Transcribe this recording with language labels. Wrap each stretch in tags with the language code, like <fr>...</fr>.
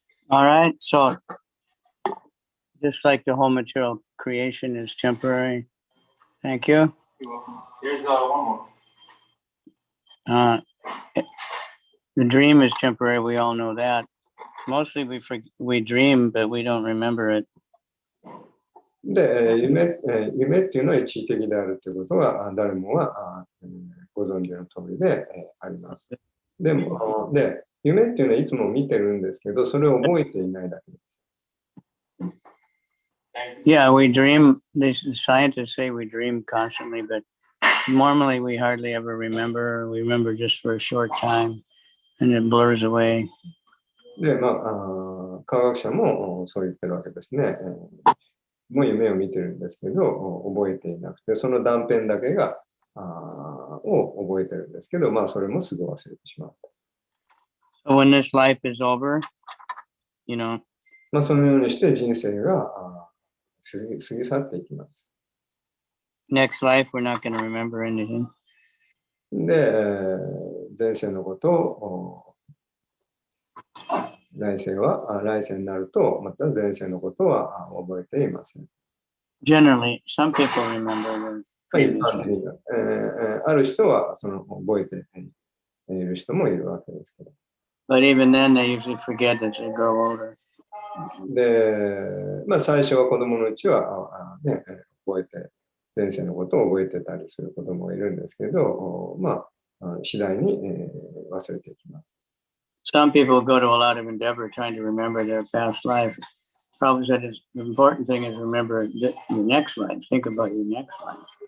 <en>All right, so just like the whole material creation is temporary. Thank you. There's one more. Uh, the dream is temporary. We all know that. Mostly we dream, but we don't remember it.</en> <ja>で、夢っていうのは一時的であるということは誰もがご存知の通りであります。でも、夢っていうのはいつも見てるんですけど、それを覚えていないだけです。</ja> <en>Yeah, we dream. The scientists say we dream constantly, but normally we hardly ever remember. We remember just for a short time, and it blurs away.</en> <ja>で、科学者もそう言ってるわけですね。もう夢を見てるんですけど、覚えていなくて、その断片だけを覚えてるんですけど、それもすぐ忘れてしまう。</ja> <en>So when this life is over,</en> <ja>そのようにして人生が過ぎ去っていきます。</ja> <en>Next life, we're not going to remember anything.</en> <ja>で、前世のことを来世になると、また前世のことは覚えていません。</ja> <en>Generally, some people remember.</en> <ja>一般的にある人は覚えている人もいるわけですけど。</ja> <en>But even then, they usually forget as they grow older.</en> <ja>で、最初は子供のうちは覚えて、前世のことを覚えてたりする子供がいるんですけど、次第に忘れていきます。</ja> <en>Some people go to a lot of endeavor trying to remember their past life. Probably said the important thing is remember your next life. Think about your next life.</en>